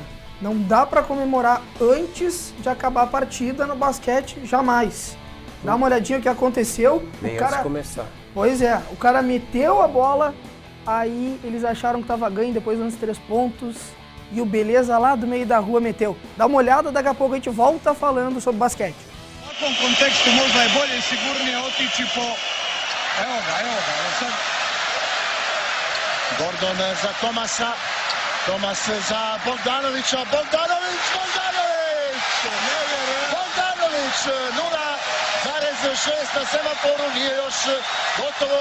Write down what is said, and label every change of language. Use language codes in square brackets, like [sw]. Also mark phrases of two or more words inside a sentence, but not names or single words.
[pt] Não dá para comemorar antes de acabar a partida no basquete, jamais. Dá uma olhadinha o que aconteceu. Nem o cara, antes de começar. Pois é, o cara meteu a bola, aí eles acharam que estava ganho, depois uns 3 pontos. E o Beleza lá do meio da rua meteu. Dá uma olhada, daqui a pouco a gente volta falando sobre basquete. [sr] U kontekstu možda je bolje i sigurnije otići po... Evo ga. Sad... Gordon za Tomasa. Tomas za Bogdanovića. Bogdanović! Bogdanović! 0, zarez 6 na semaforu, nije još gotovo.